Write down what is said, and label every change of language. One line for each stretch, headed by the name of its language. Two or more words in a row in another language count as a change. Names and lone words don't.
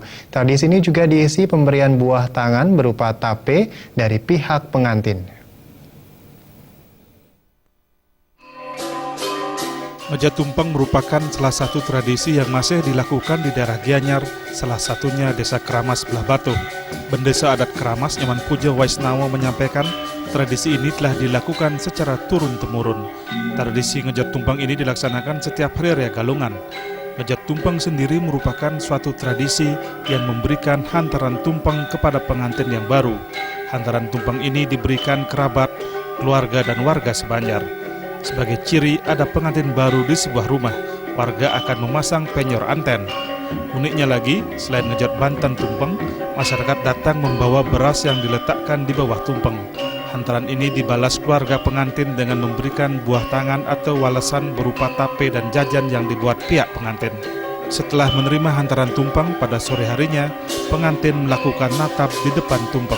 Indonesian: Tradisi ini juga diisi pemberian buah tangan berupa tape dari pihak pengantin. Ngejot tumpeng merupakan salah satu tradisi yang masih dilakukan di daerah Gianyar, salah satunya Desa Kramas Belah Batu. Bendesa adat Kramas Nyaman Puja Waisnawa menyampaikan tradisi ini telah dilakukan secara turun-temurun. Tradisi ngejot tumpeng ini dilaksanakan setiap Hari Raya Galungan. Ngejot tumpeng sendiri merupakan suatu tradisi yang memberikan hantaran tumpeng kepada pengantin yang baru. Hantaran tumpeng ini diberikan kerabat, keluarga, dan warga sebanjar. Sebagai ciri ada pengantin baru di sebuah rumah, warga akan memasang penyor anten. Uniknya lagi, selain ngejot banten tumpeng, masyarakat datang membawa beras yang diletakkan di bawah tumpeng. Hantaran ini dibalas keluarga pengantin dengan memberikan buah tangan atau walesan berupa tape dan jajan yang dibuat pihak pengantin. Setelah menerima hantaran tumpeng pada sore harinya, pengantin melakukan natap di depan tumpeng.